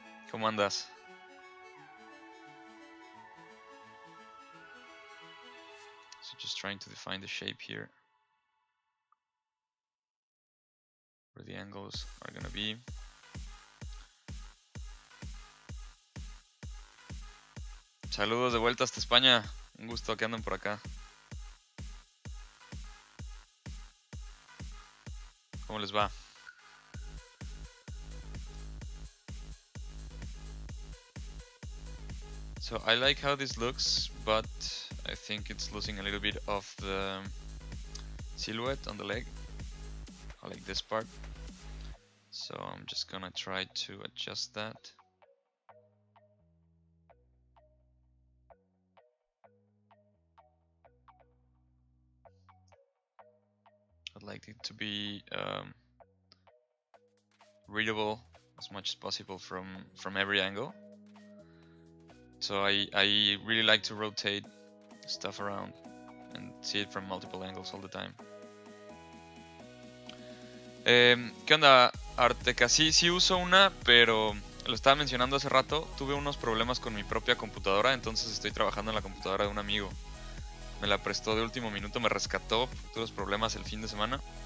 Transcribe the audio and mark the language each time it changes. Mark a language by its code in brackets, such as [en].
[es] ¿Cómo andas? [en] So just trying to define the shape here, where the angles are gonna be. [es] Saludos de vuelta hasta España. Un gusto que anden por acá. ¿Cómo les va? [en] So I like how this looks, but I think it's losing a little bit of the silhouette on the leg. I like this part. So I'm just gonna try to adjust that. I'd like it to be readable as much as possible from every angle. So I really like to rotate stuff around and see it from multiple angles all the time. [es] ¿Qué onda, Arteca? Sí uso una, pero lo estaba mencionando hace rato. Tuve unos problemas con mi propia computadora, entonces estoy trabajando en la computadora de un amigo. Me la prestó de último minuto, me rescató. Tuve los problemas el fin de semana.